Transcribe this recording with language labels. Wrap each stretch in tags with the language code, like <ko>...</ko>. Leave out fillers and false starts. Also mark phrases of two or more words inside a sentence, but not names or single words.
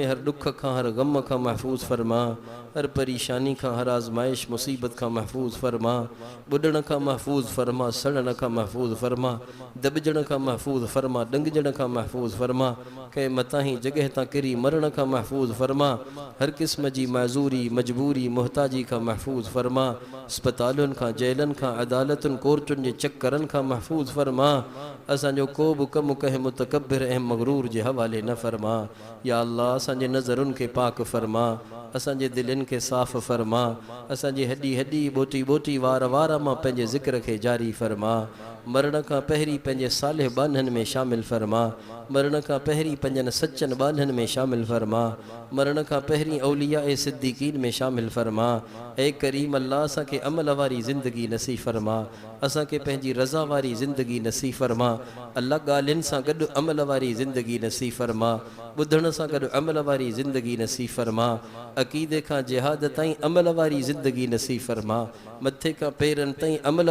<sd>ہر دکھ کا ہر غم کا محفوظ فرما ہر پریشانی کا ہر آزمائش مصیبت کا محفوظ فرما بڈن کا محفوظ فرما سڑن کا محفوظ فرما دبجن کا محفوظ فرما ڈنگجن کا محفوظ فرما کہ متاہی جگہ تا کری مرن کا محفوظ فرما ہر قسم جی معذوری مجبوری محتاجی کا محفوظ فرما اسپتالن کا جیلن کا عدالتن کورٹن جے چکرن کا محفوظ فرما اساں جو کو بکم کہ متکبر اہم مغرور جے حوالے نہ فرما</sd> <ar>یا اللہ</ar> <sd>اساں جے نظرن کے پاک فرما اساں جے دلن کے صاف فرما اساں جے ہڈی ہڈی بوٹی بوٹی وار وارا ماں پنجے ذکر کے جاری فرما مرن کا پہری پنجے صالح بانہن میں شامل فرما مرن کا پہری پنجن سچن بانہن میں شامل فرما مرن کا پہری اولیاء صدیقین میں شامل فرما اے کریم اللہ اساں کے عمل واری زندگی نصیب فرما اساں کے پہنجی رضا واری زندگی نصیب فرما اللہ گالن سا گڈ عمل واری زندگی نصیب فرما بدھن سا گڈ عمل واری زندگی نصیب فرما عقیدے کا جہاد تائیں عمل واری زندگی نصیب فرما متھے کا پیرن تائیں عمل</sd>